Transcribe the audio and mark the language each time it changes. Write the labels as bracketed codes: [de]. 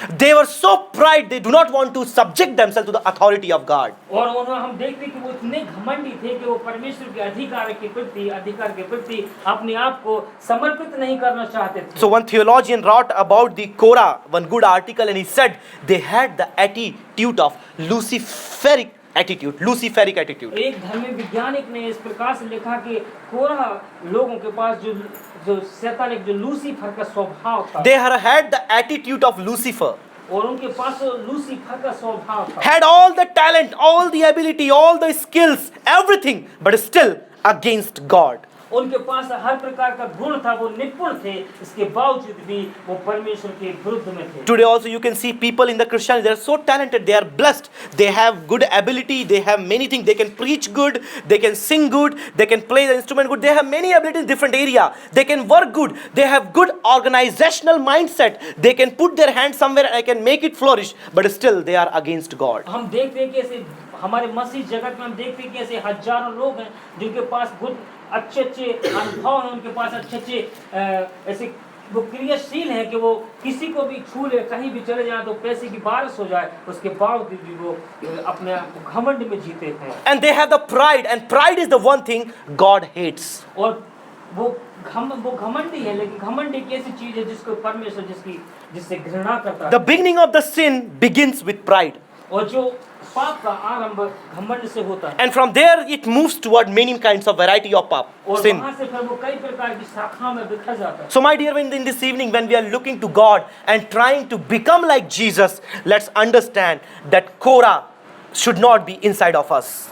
[en] They were so pride they do not want to subject themselves to the authority of God. [hi] और उन्होंने हम देखते हैं कि वो इतने घमंडी थे कि वो परमेश्वर के अधिकार के प्रति अपने आप को समर्पित नहीं करना चाहते थे। [en] So one theologian wrote about the Korah, one good article, and he said they had the attitude of Luciferic attitude. [hi] एक धर्मी वैज्ञानिक ने इस प्रकार से लिखा कि कोरा लोगों के पास जो शैतानिक जो लूसीफर का स्वभाव था। [en] They had the attitude of Lucifer. [hi] और उनके पास लूसीफर का स्वभाव था। [en] Had all the talent, all the ability, all the skills, everything, but still against God. [hi] उनके पास हर प्रकार का गुण था, वो निपुण थे, इसके बावजूद भी वो परमेश्वर के विरुद्ध में थे। [en] Today also you can see people in the Christianity, they are so talented, they are blessed, they have good ability, they have many things, they can preach good, they can sing good, they can play the instrument good, they have many abilities in different area, they can work good, they have good organizational mindset, they can put their hand somewhere and can make it flourish, but still they are against God. [hi] हम देखते हैं कि ऐसे हमारे मसीह जगत में हम देखते हैं कि ऐसे हजारों लोग हैं जिनके पास गुड अच्छे अनुभव हैं, उनके पास अच्छे ऐसे वो क्रियाशील हैं कि वो किसी को भी छू ले, कहीं भी चले जाए तो पैसे की बारिश हो जाए, उसके बावजूद भी वो अपने घमंड में जीते हैं। [en] And they have the pride, and pride is the one thing God hates. [hi] और वो घमंडी है, लेकिन घमंड एक ऐसी चीज है जिसको परमेश्वर जिससे घृणा करता है। [en] The beginning of the sin begins with pride. [hi] और जो पाप का आरंभ घमंड से होता है। [en] And from there it moves toward many kinds of variety of [hi] और [en] sin. [hi] वहाँ से फिर वो कई प्रकार की शाखा में बिखर जाता है। [en] So my dear friend, in this evening when we are looking to God and trying to become like Jesus, let's understand that Korah should not be inside of us.